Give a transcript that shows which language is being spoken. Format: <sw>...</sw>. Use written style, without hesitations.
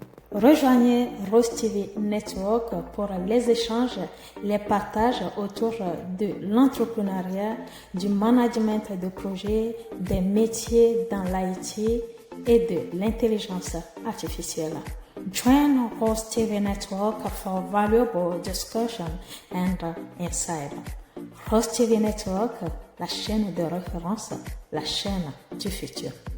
<fr>Rejoignez Rose TV Network pour les échanges, les partages autour de l'entrepreneuriat, du management de projet, des métiers dans l'IT et de l'intelligence artificielle.</fr> <en>Join Rose TV Network for valuable discussion and insight.</en> <fr>Rose TV Network, la chaîne de référence, la chaîne du futur.</fr>